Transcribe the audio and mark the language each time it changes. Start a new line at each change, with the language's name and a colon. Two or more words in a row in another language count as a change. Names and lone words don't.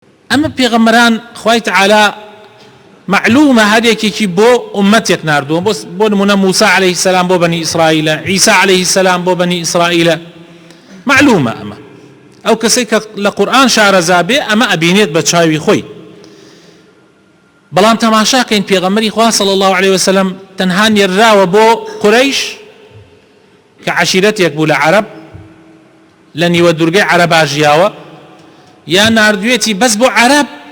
Central Kurdish: ئەمە پێغەمبەران خوای تعالی معلومە هەرێکێکی بۆ ئومەتێک ناردووە بۆ نمونە موسى
Arabic: عليه السلام
Central Kurdish: بۆ بني إسرائيل عيسى
Arabic: عليه السلام
Central Kurdish: بۆ بني إسرائيل معلومە ئەمە ئەو کەسەی کە لە قورئان شارەزا بێ ئەمە ئەبینێت بە چاوی خۆی بەڵام تەماشاکەین پێغەمبەری خوا
Arabic: صلی الله عليه وسلم
Central Kurdish: تەنها نێرراوە بۆ قورەیش کە عەشیرەتێک بوو لە عەرەب لە نیوە دوورگەی عەرەبا ژیاوە یا ناردوێتی بەس بۆ عەرەب